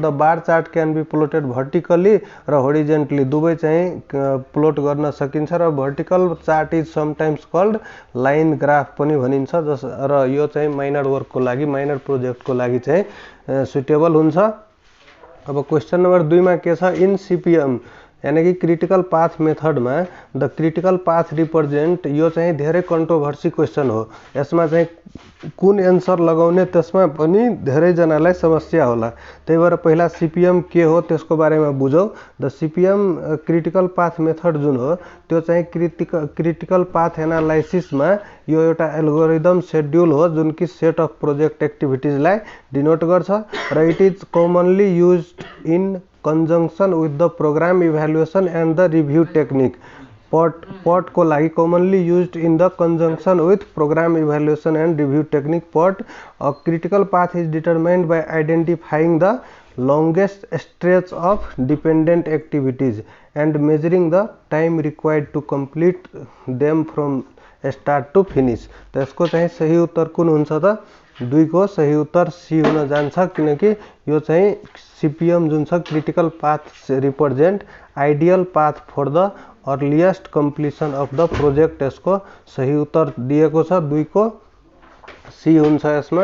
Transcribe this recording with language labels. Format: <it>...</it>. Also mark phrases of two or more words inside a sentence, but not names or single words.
<en>the bar chart can be plotted vertically</en> <ne>र होरिजेन्टली, दुवै चाहिँ प्लोट गर्न सकिन्छ र</ne> <en>vertical chart is sometimes called line graph</en> <ne>पनि भनिन्छ, जस र यो चाहिँ माइनर वर्कको लागि, माइनर प्रोजेक्टको लागि चाहिँ सुटेबल हुन्छ। अब क्वेशन नम्बर 2 मा के छ,</ne> <en>in CPM</en> <hi>यानी कि</hi> <en>critical path method में the critical path represent,</en> <ne>यो चाहिँ धेरै कन्ट्रोभर्सी क्वेशन हो। यसमा चाहिँ कुन एन्सर लगाउने त्यसमा पनि धेरै जनालाई समस्या होला। त्यही भएर पहिला सीपीएम के हो त्यसको बारेमा बुझौं।</ne> <en>the CPM critical path method</en> <ne>जुन हो त्यो चाहिँ</ne> <en>critical path analysis</en> <ne>में यो एउटा</ne> <en>algorithm schedule</en> <ne>हो, जुन कि</ne> <en>set of project</en> <ne>एक्टिभिटीजलाई डिनोट गर्छ र</ne> <en>it is commonly used in conjunction with the program evaluation and the review technique. PERT</en> <ne>को लागि</ne> <en>commonly used in the conjunction with program evaluation and review technique. PERT a critical path is determined by identifying the longest stretch of dependent activities and measuring the time required to complete them from start to finish.</en> <ne>तो यसको चाहिँ सही उत्तर कुन हुन्छ त? 2 को सही उत्तर सी हुन जान्छ, किनकि यो चाहिँ सीपीएम जुन छ</ne> <en>critical path represent ideal path for the earliest completion of the project,</en> <ne>यसको सही उत्तर दिएको छ 2 को सी हुन्छ यसमा।</ne>